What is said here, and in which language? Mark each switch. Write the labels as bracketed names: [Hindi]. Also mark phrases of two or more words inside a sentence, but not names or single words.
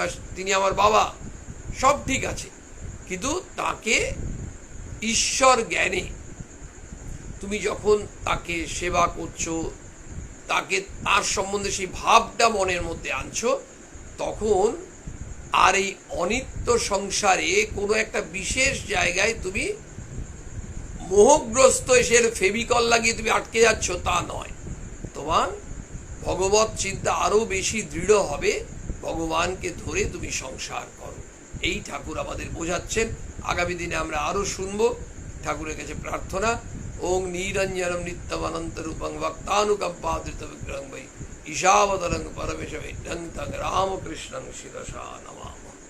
[Bangla] তিনি আমার বাবা, সব ঠিক আছে, কিন্তু তাকে ঈশ্বর জ্ঞানে তুমি যখন তাকে সেবা করছো, তাকে তার সম্বন্ধে সেই ভাবটা মনের মধ্যে আনছো, তখন আর এই অনিত্য সংসারে কোনো একটা বিশেষ জায়গায় তুমি মোহগ্রস্ত এসে ফেভিকল লাগিয়ে তুমি আটকে যাচ্ছ তা নয়। তোমার ভগবত চিন্তা আরো বেশি দৃঢ় হবে, ভগবানকে ধরে তুমি সংসার করো। এই ঠাকুর আমাদের বোঝাচ্ছেন। আগামী দিনে আমরা আরো শুনবো। ঠাকুরের কাছে প্রার্থনা [Sanskrit] ओं नीरंजनम नित्यमनंत रूपं वक्तानुकंपादृत विग्रहं वै ईशावतरं परमेश विद्यं तं रामकृष्णं शिरसा नमामि।